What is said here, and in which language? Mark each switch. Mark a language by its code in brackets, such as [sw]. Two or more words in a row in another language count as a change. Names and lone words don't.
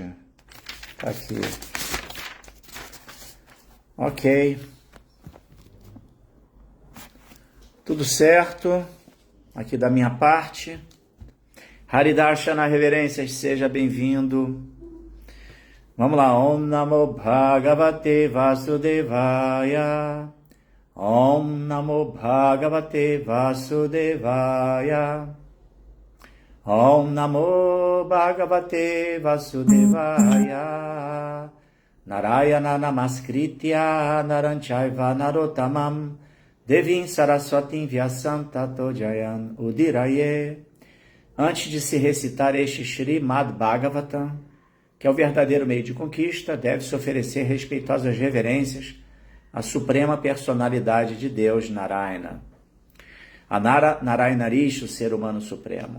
[pt] Tá aqui. Ok. Tudo certo aqui da minha parte. Haridarshana Reverências, seja bem-vindo. Vamos lá. [sa] ॐ नमो भगवते वासुदेवाय. ॐ नमो भगवते वासुदेवाय. ॐ नमो भगवते वासुदेवाय. नारायणं नमस्कृत्य नरंचैव नरोत्तमम् देवीं सरस्वतीं व्यासं ततो जयम् उदीरये. [pt] Antes de se recitar este Srimad Bhagavatam, que é o verdadeiro meio de conquista, deve-se oferecer respeitosas reverências à suprema personalidade de Deus, Narayana. A Narayanarish, o ser humano supremo.